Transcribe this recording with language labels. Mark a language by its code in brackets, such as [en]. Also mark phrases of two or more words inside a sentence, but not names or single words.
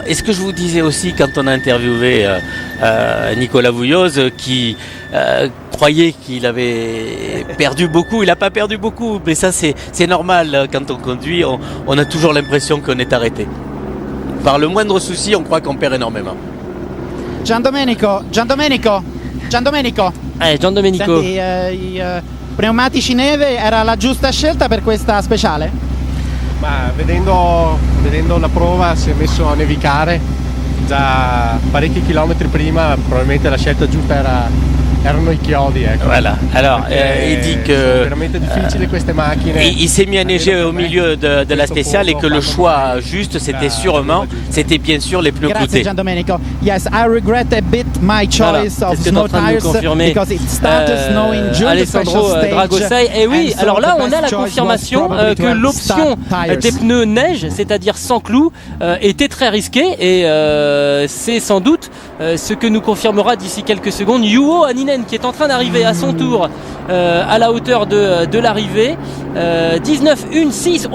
[fr] Et ce que je vous disais aussi quand on a interviewé Nicolas Vouilloz, qui croyait qu'il avait perdu beaucoup. Il n'a pas perdu beaucoup, mais ça c'est normal. Quand on conduit, on a toujours l'impression qu'on est arrêté. Par le moindre souci, on croit qu'on perd énormément. Gian Domenico. Gian Domenico. [it] Senti, i pneumatici neve era la giusta scelta per questa speciale? Ma vedendo la prova si è messo a nevicare già parecchi chilometri prima, probabilmente la scelta giusta erano i chiodi, ecco. [fr] Voilà. Alors, [it] Perché [fr] il dit [it] sono [fr] que [it] veramente difficili queste macchine. [fr] il s'est mis à neiger au milieu de la spéciale et que le choix juste, c'était bien sûr les pneus [it] Grazie [fr] cloutés. Gian Domenico. [en] Yes, I regret a bit my choice [fr] Voilà, [en] of [fr] c'est ce que [en] snow [fr] t'es en train de nous [en] tires [fr] confirmer, [en] because it started snowing during the Alessandro special stage. [fr] Dragosei. Et oui, [en] And so [fr] alors là [en] the [fr] on a [en] best [fr] la [en] choice was [fr] confirmation [en] probably to [fr] que [en] have [fr] l'option [en] stud tires. [fr] des pneus neige, c'est-à-dire sans clous, était très risquée et c'est sans doute ce que nous confirmera d'ici quelques secondes Juho Hänninen qui est en train d'arriver à son tour à la hauteur de l'arrivée. 19,16.